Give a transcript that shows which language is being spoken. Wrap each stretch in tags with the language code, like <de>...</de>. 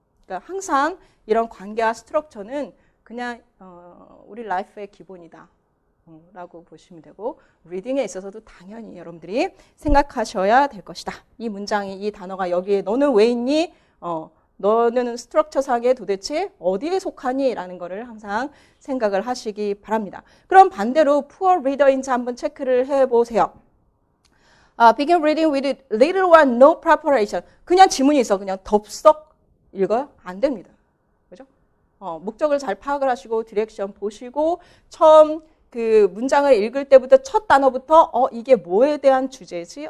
<ko>그러니까 항상 이런 관계와 스트럭처는 그냥 우리 라이프의 기본이다 라고 보시면 되고, 리딩에 있어서도 당연히 여러분들이 생각하셔야 될 것이다. 이 문장이, 이 단어가 여기에 너는 왜 있니? 너는 스트럭처상에 도대체 어디에 속하니? 라는 거를 항상 생각을 하시기 바랍니다. 그럼 반대로 poor reader인지 한번 체크를 해보세요.</ko> <en>Begin reading with little or no preparation.</en> <ko>그냥 지문이 있어. 그냥 덥석 읽어요? 안 됩니다. 그죠? 목적을 잘 파악을 하시고 디렉션 보시고 처음 그 문장을 읽을 때부터 첫 단어부터 이게 뭐에 대한 주제지?</ko>